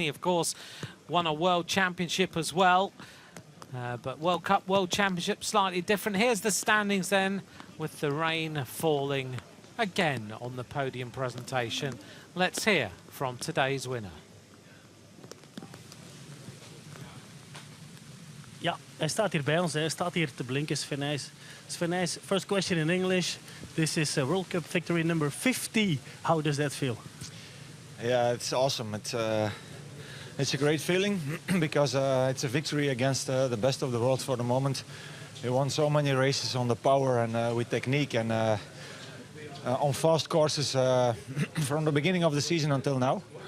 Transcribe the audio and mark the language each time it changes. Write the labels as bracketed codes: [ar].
[en] He, of course, won a World Championship as well. But World Cup, World Championship, slightly different. Here's the standings then, with the rain falling again on the podium presentation. Let's hear from today's winner. [nl] Ja, hij staat hier bij ons. Hij staat hier te blinken, Sven Nys. [en] Sven Nys, first question in English. This is a World Cup victory number 50. How does that feel? Yeah, it's awesome. It's a great feeling because it's a victory against the best of the world for the moment. We won so many races on the power and with technique and on fast courses from the beginning of the season until now.